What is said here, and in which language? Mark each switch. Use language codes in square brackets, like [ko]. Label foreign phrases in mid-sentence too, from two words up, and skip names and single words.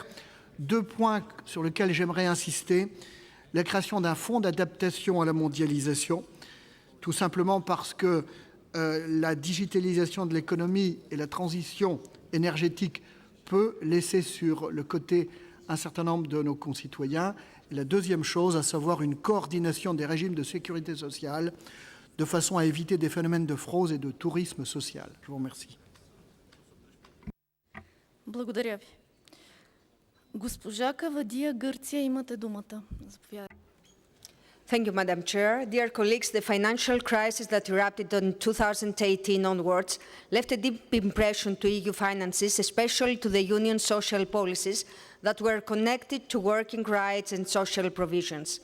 [fr] Deux points sur lesquels j'aimerais insister. La création d'un fonds d'adaptation à la mondialisation, tout simplement parce que la digitalisation de l'économie et la transition énergétique peut laisser sur le côté un certain nombre de nos concitoyens. Et la deuxième chose, à savoir une coordination des régimes de sécurité sociale de façon à éviter des phénomènes de fraude et de tourisme social. Je vous remercie. [bg] Благодаря ви. Госпожа Кавадия, Гърция, имате думата. Заповядайте. [en] Thank you, Madam Chair. Dear colleagues, the financial crisis that erupted in 2018 onwards left a deep impression to EU finances, especially to the Union's social policies that were connected to working rights and social provisions.